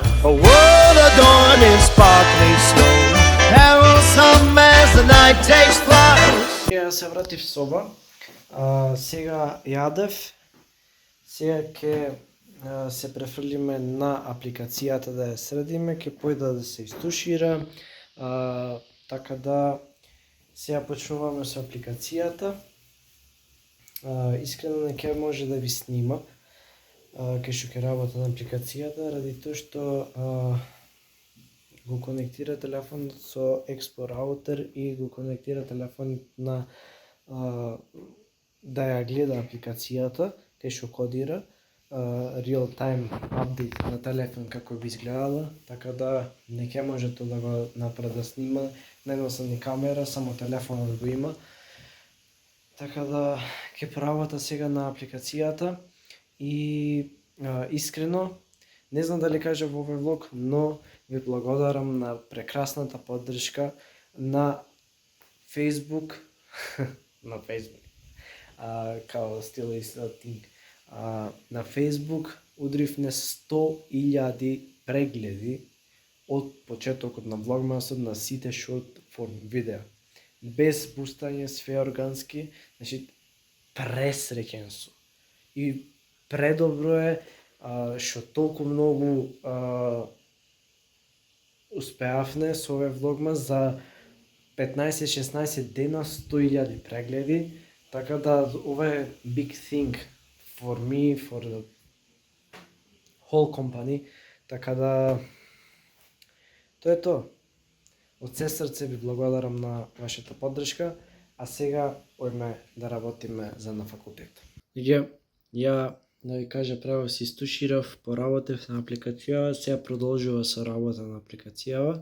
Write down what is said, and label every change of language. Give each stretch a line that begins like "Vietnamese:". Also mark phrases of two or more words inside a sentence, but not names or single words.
English: A world adorned in sparkling snow, carols hum as the night takes flight.
Macedonian: Ја се вратив соба, сега јадев, сега ќе се префрлиме на апликацијата да ја средиме, ќе појда да се истушира, така да сега почнуваме со апликацијата. Искрено не ќе може да ви снима кај што ќе работи на апликацијата, ради тоа што го конектира телефонот со Expo Router и го конектира телефонот на да ја гледа апликацијата, кај што кодира
English: real time update
Macedonian: на телефон како би изгледала, така да не ќе може тоа да го направи да снима, не носи ни камера, само телефонот го има. Така да ќе поработа сега на апликацијата и искрено не знам дали кажа во овој влог, но ви благодарам на прекрасната поддршка на Facebook на Facebook као
English: still is a thing.
Macedonian: На Facebook удривме 100.000 прегледи од почетокот на влогмасот на сите
English: short form
Macedonian: видеа. Без бустање, све органски, значи пресреќен сум. И предобро е што толку многу успеавме со овој влогмас за 15-16 дена 100.000 прегледи, така да ова е
English: big thing for me, for the whole company,
Macedonian: така да тоа е тоа. Од се срце ви благодарам на вашата поддршка, а сега ојме да работиме за на факултет. Ја да ви кажа право се истуширав, поработев на апликацијава, сега продолжува со работа на апликацијава.